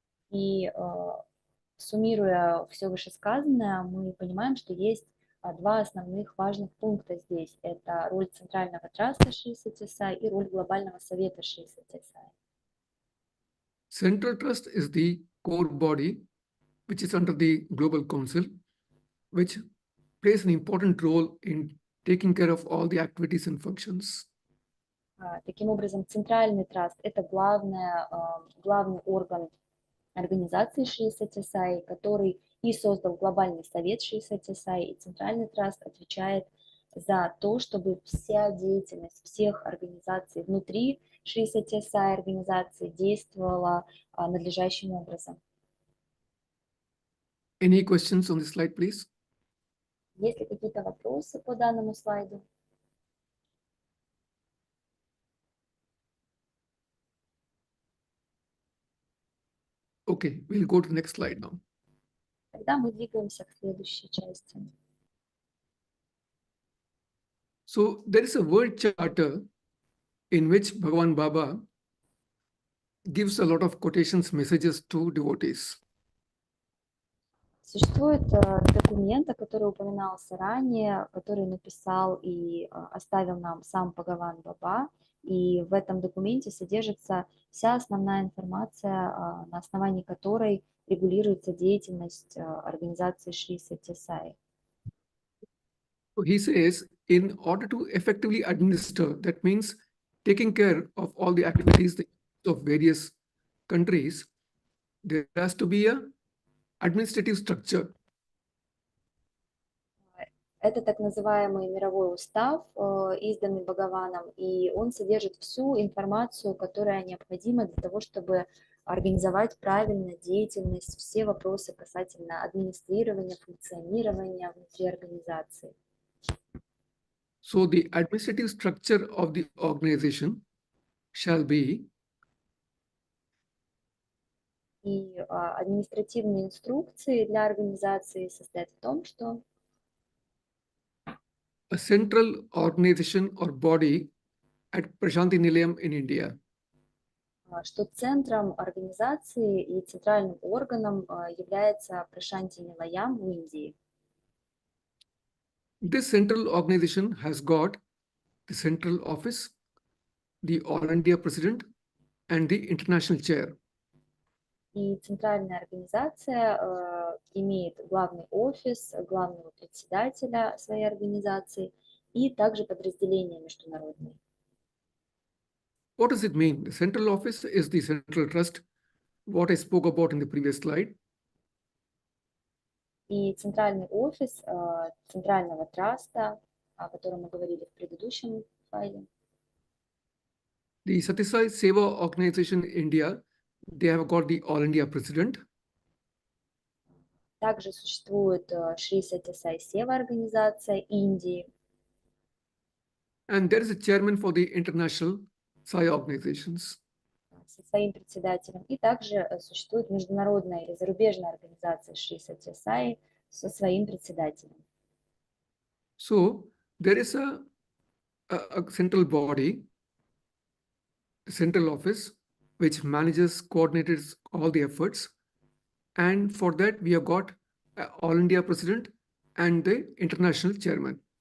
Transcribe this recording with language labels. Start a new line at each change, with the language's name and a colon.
Russian: И суммируя все вышесказанное, мы понимаем, что есть два основных важных пункта здесь. Это роль Центрального траста Шри Сатья Саи и роль Глобального Совета Шри Сатья Саи.
English: Central Trust is the core body, which is under the Global Council, which plays an important role in taking care of all the activities and functions.
Russian: Таким образом, Центральный траст – это главный орган организации Шри Сатья Саи, который и создал Глобальный Совет Шри Сатья Саи, и Центральный траст отвечает за то, чтобы вся деятельность всех организаций внутри Шри Сатья Саи организации действовала надлежащим образом.
English: Any questions on this slide, please?
Russian: Есть ли какие-то вопросы по данному слайду?
English: Okay, we'll go to the next slide now.
Russian: Тогда мы двигаемся к следующей части.
English: So there is a world charter in which Bhagavan Baba gives a lot of quotations, messages to devotees.
Russian: Существует документ, который упоминался ранее, который написал и оставил нам сам Бхагаван Баба, и в этом документе содержится вся основная информация, на основании которой регулируется деятельность организации Шри Сатья Саи.
English: So he says, in order to effectively administer, that means taking care of all the activities of various countries, there has to be an administrative structure.
Russian: Это так называемый мировой устав, изданный Бхагаваном, и он содержит всю информацию, которая необходима для того, чтобы организовать правильно деятельность, все вопросы касательно администрирования, функционирования внутри организации.
English: So the administrative structure of the organization shall be
Russian: И административные инструкции для организации состоят в том, что
English: a central organization or body at Prashanti Nilayam in India.
Russian: Что центром организации и центральным органом является Прашанти Нилаям в Индии.
English: This central organization has got the central office, the All India President, and the international chair.
Russian: И центральная организация имеет главный офис, главного председателя своей организации и также подразделения международные.
English: What does it mean? The central office is the central trust, what I spoke about in the previous slide.
Russian: И центральный офис центрального траста, о котором мы говорили в предыдущем файле.
English: The Satya Sai Seva organization in India, they have got the All India President.
Russian: Также существует Шри Сатья Саи Сева организация Индии.
English: And there is a chairman for the international Sai organizations.
Russian: Со своим председателем. И также существует международная или зарубежная организация Шри Сатья Саи со своим председателем.
English: So there is a central body, the central office, which manages, coordinates all the efforts. And for that, we have got All India President and the international chairman.